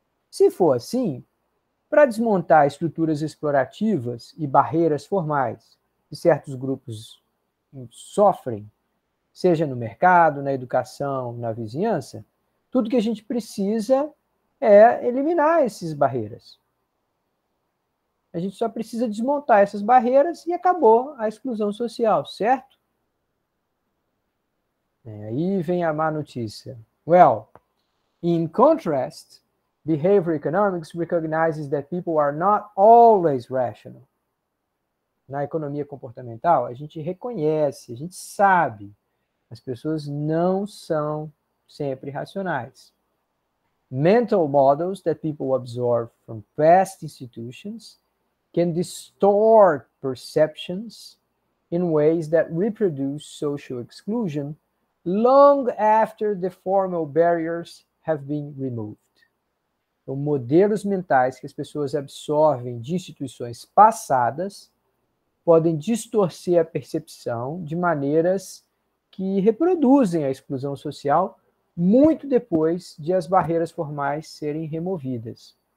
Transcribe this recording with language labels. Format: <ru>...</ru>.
<pt>Se for assim, para desmontar estruturas explorativas e barreiras formais que certos grupos sofrem, seja no mercado, na educação, na vizinhança, tudo que a gente precisa é eliminar essas barreiras. A gente só precisa desmontar essas barreiras e acabou a exclusão social, certo? Aí vem a má notícia.</pt> <en>Well, in contrast, behavior economics recognizes that people are not always rational.</en> <pt>Na economia comportamental, a gente reconhece, a gente sabe, as pessoas não são sempre racionais.</pt> <en>Mental models that people absorb from past institutions can distort perceptions in ways that reproduce social exclusion long after the formal barriers have been removed.</en> <pt>Então, modelos mentais que as pessoas absorvem de instituições passadas podem distorcer a percepção de maneiras que reproduzem a exclusão social muito depois de as barreiras formais serem removidas.</pt>